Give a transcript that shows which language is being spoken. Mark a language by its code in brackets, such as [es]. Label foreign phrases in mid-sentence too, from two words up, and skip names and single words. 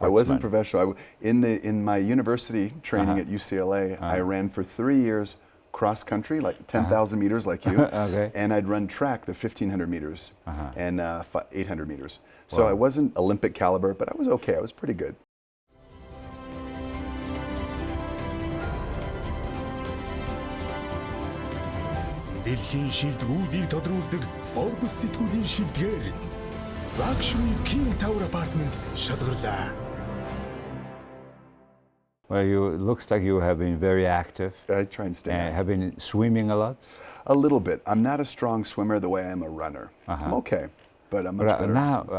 [en] I wasn't professional. In my university training at UCLA, I ran for 3 years cross country, like 10,000 meters like you, and I'd run track, the 1,500 meters and 800 meters. So I wasn't Olympic caliber, but I was okay. I was pretty good. [mn] Дэлхийн шилдэгүүдийг тодруулдаг Forbes сэтгүүлийн шилдгээр Luxury King Tower apartment шалгарлаа. [en] Well, looks like you have been very active. I try and stay active. Have been swimming a lot? A little bit. I'm not a strong swimmer the way I am a runner. I'm okay, but I'm much better.